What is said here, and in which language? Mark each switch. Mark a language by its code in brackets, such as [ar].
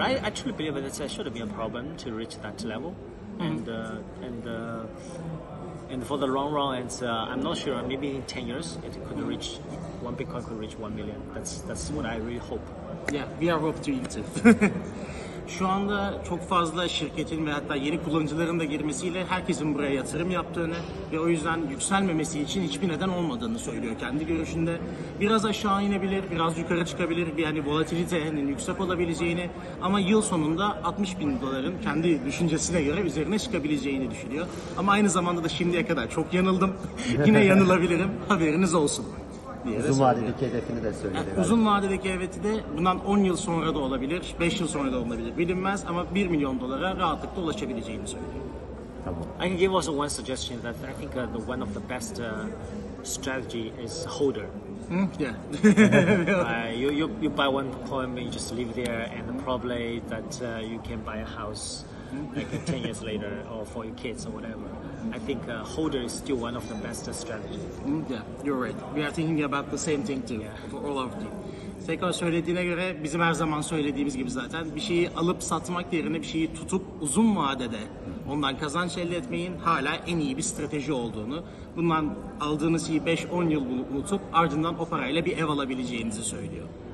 [en] I actually believe that it shouldn't be a problem to reach that level, and for the long run, I'm not sure. Maybe in 10 years, it could reach one Bitcoin could reach 1 million. That's what I really hope. Yeah, we are hope to you too. [tr] Şu anda çok fazla şirketin ve hatta yeni kullanıcıların da girmesiyle herkesin buraya yatırım yaptığını ve o yüzden yükselmemesi için hiçbir neden olmadığını söylüyor kendi görüşünde. Biraz aşağı inebilir, biraz yukarı çıkabilir, yani volatilitenin yüksek olabileceğini ama yıl sonunda 60 bin doların kendi düşüncesine göre üzerine çıkabileceğini düşünüyor. Ama aynı zamanda da şimdiye kadar çok yanıldım. Yine yanılabilirim, haberiniz olsun. Uzun vadedeki hedefini de söyledi. Uzun vadedeki hedefi de bundan 10 yıl sonra da olabilir, 5 yıl sonra da olabilir. Bilinmez ama 1 milyon dolara rahatlıkla ulaşabileceğini söylüyor. Tamam. [en] I can give also one suggestion that I think one of the best strategy is holder. Yeah. You buy one coin, you just live there, and probably that you can buy a house like 10 years later, or for your kids or whatever. I think holder is still one of the best strategies. Yeah, you're right. We are thinking about the same thing too, for all of you. [tr] Tekrar söylediğine göre bizim her zaman söylediğimiz gibi zaten bir şeyi alıp satmak yerine bir şeyi tutup uzun vadede ondan kazanç elde etmeyin hala en iyi bir strateji olduğunu, bundan aldığınız şeyi 5-10 yıl unutup ardından o parayla bir ev alabileceğinizi söylüyor.